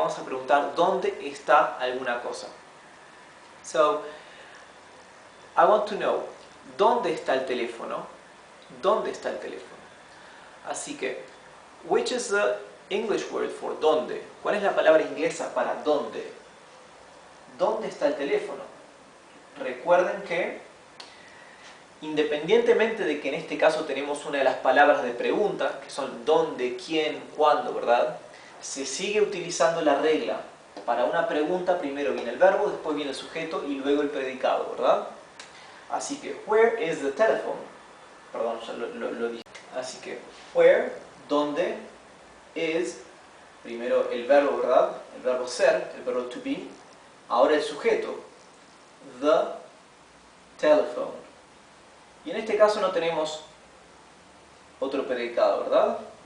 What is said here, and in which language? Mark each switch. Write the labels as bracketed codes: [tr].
[es] Vamos a preguntar, ¿dónde está alguna cosa? [en] So, I want to know, [es] ¿dónde está el teléfono? ¿Dónde está el teléfono? Así que, [en] which is the English word for dónde? [es] ¿Cuál es la palabra inglesa para dónde? ¿Dónde está el teléfono? Recuerden que, independientemente de que en este caso tenemos una de las palabras de pregunta, que son dónde, quién, cuándo, ¿verdad? Se sigue utilizando la regla. Para una pregunta primero viene el verbo, después viene el sujeto y luego el predicado, ¿verdad? Así que, [en] where is the telephone? [es] Perdón, ya lo dije. Así que, where, ¿dónde? Is, primero el verbo, ¿verdad? El verbo ser, el verbo to be. Ahora el sujeto, [en] the telephone. [es] Y en este caso no tenemos otro predicado, ¿verdad?